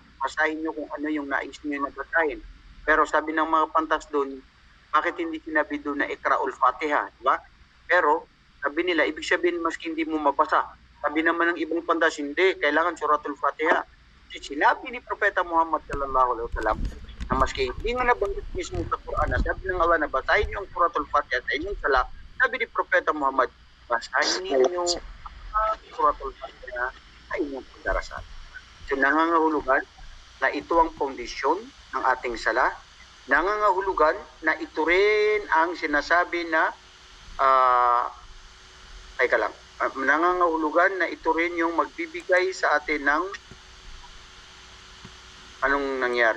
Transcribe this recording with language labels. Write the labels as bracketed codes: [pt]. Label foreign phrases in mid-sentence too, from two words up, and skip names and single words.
[tl] Basahin nyo kung ano yung nais nyo na basahin. Pero sabi ng mga pantas doon, bakit hindi sinabi doon na [ar] اقرؤوا الفاتحة? [tl] Diba? Pero, sabi nila, ibig sabihin maski hindi mo mabasa. Sabi naman ng ibang pantas, hindi, kailangan [ar] سورة الفاتحة. [tl] Kasi sinabi ni Propeta Muhammad [ar] صلى الله عليه وسلم [tl] na maski hindi nga nabanggit mismo sa Quran, na sabi ng Allah na basahin nyo ang [ar] سورة الفاتحة [tl] sa inyong sala, sabi ni Propeta Muhammad, basahin ninyo ang [ar] سورة الفاتحة [tl] sa inyong pagdarasal. So nangangahulugan na ito ang pundisyon ng ating sala, nangangahulugan na ito rin ang sinasabi na nangangahulugan na ito rin yung magbibigay sa atin ng anong nangyari?